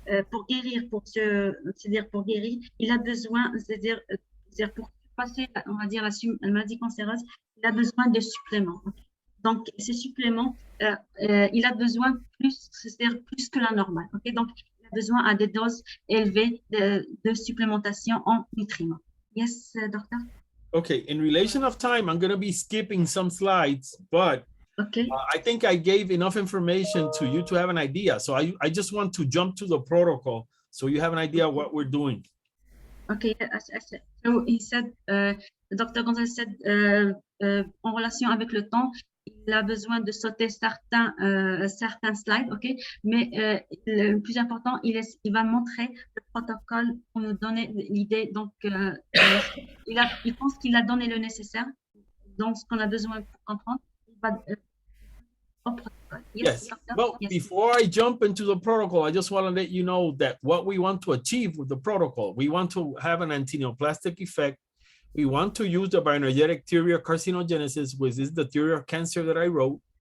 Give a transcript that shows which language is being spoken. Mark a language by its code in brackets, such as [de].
[fr] pour guérir, c'est-à-dire pour guérir, il a besoin, c'est-à-dire pour passer, on va dire, la maladie cancéreuse, il a besoin de suppléments. Donc, ces suppléments, il a besoin c'est-à-dire plus que la normale. Okay? Donc, il a besoin à des doses élevées de supplémentation en nutriments. [en] Yes, doctor? Okay, in relation of time, I'm going to be skipping some slides, but Okay. I think I gave enough information to you to have an idea. So I just want to jump to the protocol so you have an idea of what we're doing. Okay, so he said, Dr. [fr] Gonzalez said, en relation avec le temps, il a besoin de sauter certains slides, ok? Mais le plus important, il va montrer le protocole pour nous donner l'idée. Donc, il pense qu'il a donné le nécessaire, donc ce qu'on a besoin pour comprendre. Il va, [en] Yes. Well, yes. Before I jump into the protocol, I just want to let you know that what we want to achieve with the protocol, we want to have an antineoplastic effect. We want to use the bioenergetic theory of carcinogenesis, which is the theory of cancer that I wrote.